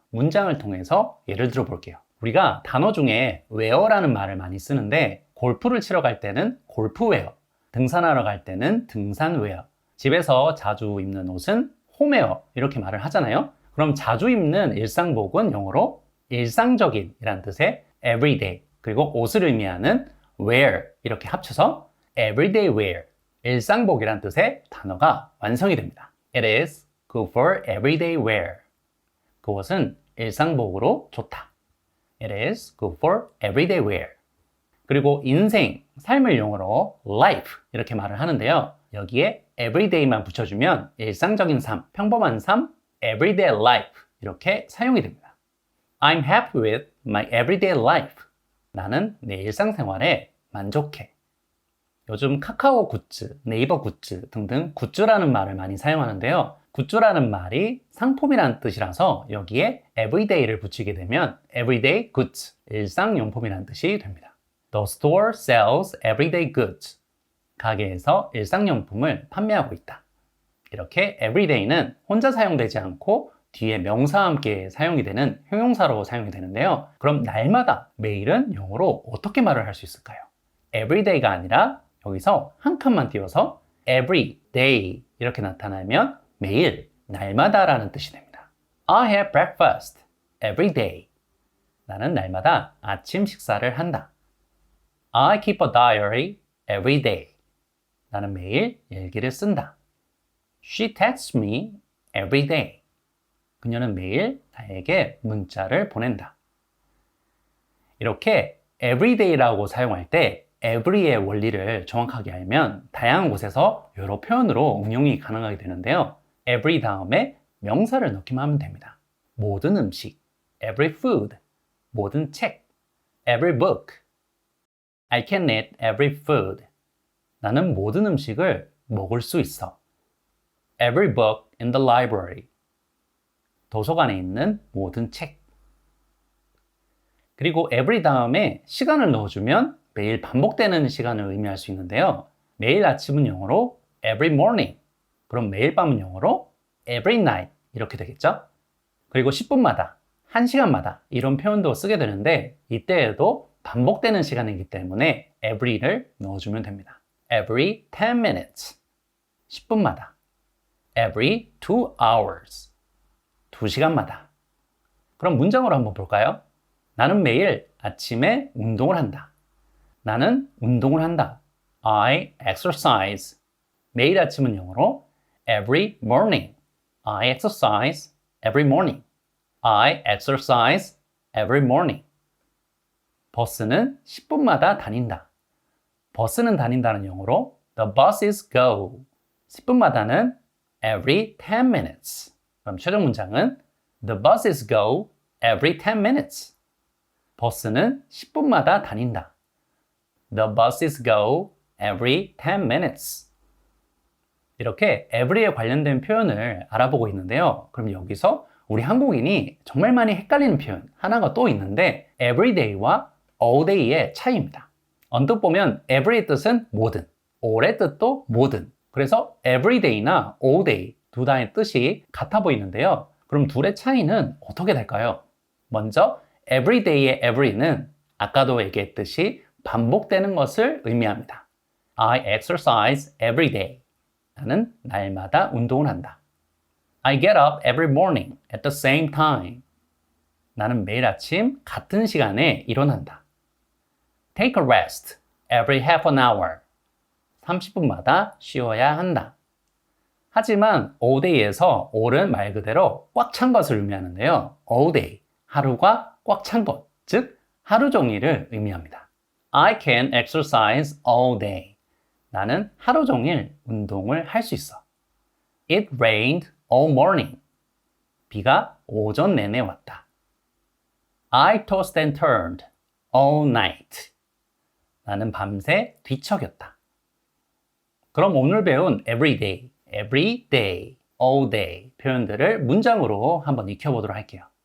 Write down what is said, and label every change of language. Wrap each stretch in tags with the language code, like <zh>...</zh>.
<ko>문장을 통해서 예를 들어 볼게요. 우리가 단어 중에 wear라는 말을 많이 쓰는데 골프를 치러 갈 때는 골프웨어, 등산하러 갈 때는 등산웨어, 집에서 자주 입는 옷은 홈웨어 이렇게 말을 하잖아요. 그럼 자주 입는 일상복은 영어로 일상적인 이란 뜻의 everyday, 그리고 옷을 의미하는 wear 이렇게 합쳐서 everyday wear, 일상복이란 뜻의 단어가 완성이 됩니다.</ko> <en>It is good for everyday wear.</en> <ko>그것은 일상복으로 좋다.</ko> <en>It is good for everyday wear.</en> <ko>그리고 인생, 삶을 영어로 life 이렇게 말을 하는데요. 여기에 everyday만 붙여주면 일상적인 삶, 평범한 삶, everyday life 이렇게 사용이 됩니다.</ko> <en>I'm happy with my everyday life.</en> <ko>나는 내 일상생활에 만족해. 요즘 카카오 굿즈, 네이버 굿즈 등등 굿즈라는 말을 많이 사용하는데요. 굿즈라는 말이 상품이라는 뜻이라서 여기에 everyday를 붙이게 되면 everyday goods, 일상용품이라는 뜻이 됩니다.</ko> <en>The store sells everyday goods.</en> <ko>가게에서 일상용품을 판매하고 있다. 이렇게 everyday는 혼자 사용되지 않고 뒤에 명사와 함께 사용이 되는 형용사로 사용이 되는데요. 그럼 날마다, 매일은 영어로 어떻게 말을 할 수 있을까요? everyday가 아니라 여기서 한 칸만 띄워서 every day 이렇게 나타나면 매일, 날마다 라는 뜻이 됩니다.</ko> <en>I have breakfast every day.</en> <ko>나는 날마다 아침 식사를 한다.</ko> <en>I keep a diary every day.</en> <ko>나는 매일 일기를 쓴다.</ko> <en>She texts me every day.</en> <ko>그녀는 매일 나에게 문자를 보낸다. 이렇게 everyday라고 사용할 때 every의 원리를 정확하게 알면 다양한 곳에서 여러 표현으로 응용이 가능하게 되는데요. every 다음에 명사를 넣기만 하면 됩니다. 모든 음식, every food, 모든 책, every book.</ko> <en>I can eat every food.</en> <ko>나는 모든 음식을 먹을 수 있어.</ko> <en>Every book in the library.</en> <ko>도서관에 있는 모든 책. 그리고 every 다음에 시간을 넣어주면 매일 반복되는 시간을 의미할 수 있는데요. 매일 아침은 영어로 every morning. 그럼 매일 밤은 영어로 every night 이렇게 되겠죠? 그리고 10분마다, 1시간마다 이런 표현도 쓰게 되는데 이때에도 반복되는 시간이기 때문에 every를 넣어주면 됩니다.</ko> <en>Every 10 minutes. 10분마다. Every 2 hours. 2시간마다.</en> <ko>그럼 문장으로 한번 볼까요? 나는 매일 아침에 운동을 한다. 나는 운동을 한다.</ko> <en>I exercise.</en> <ko>매일 아침은 영어로 every morning.</ko> <en>I exercise every morning. I exercise every morning.</en> <ko>버스는 10분마다 다닌다. 버스는 다닌다는 영어로</ko> <en>the buses go.</en> <ko>10분마다는 every 10 minutes. 그럼 최종 문장은</ko> <en>the buses go every 10 minutes.</en> <ko>버스는 10분마다 다닌다.</ko> <en>The buses go every 10 minutes.</en> <ko>이렇게 every에 관련된 표현을 알아보고 있는데요. 그럼 여기서 우리 한국인이 정말 많이 헷갈리는 표현 하나가 또 있는데 everyday와 allday의 차이입니다. 언뜻 보면 every의 뜻은 모든, all의 뜻도 모든. 그래서 everyday나 allday 두 단의 뜻이 같아 보이는데요. 그럼 둘의 차이는 어떻게 될까요? 먼저 everyday의 every는 아까도 얘기했듯이 반복되는 것을 의미합니다.</ko> <en>I exercise every day.</en> <ko>나는 날마다 운동을 한다.</ko> <en>I get up every morning at the same time.</en> <ko>나는 매일 아침 같은 시간에 일어난다.</ko> <en>Take a rest every half an hour.</en> <ko>30분마다 쉬어야 한다. 하지만 all day에서 all은 말 그대로 꽉 찬 것을 의미하는데요. all day, 하루가 꽉 찬 것, 즉 하루 종일을 의미합니다.</ko> <en>I can exercise all day.</en> <ko>나는 하루 종일 운동을 할 수 있어.</ko> <en>It rained all morning.</en> <ko>비가 오전 내내 왔다.</ko> <en>I tossed and turned all night.</en> <ko>나는 밤새 뒤척였다. 그럼 오늘 배운 everyday, everyday, all day 표현들을 문장으로 한번 익혀보도록 할게요.</ko>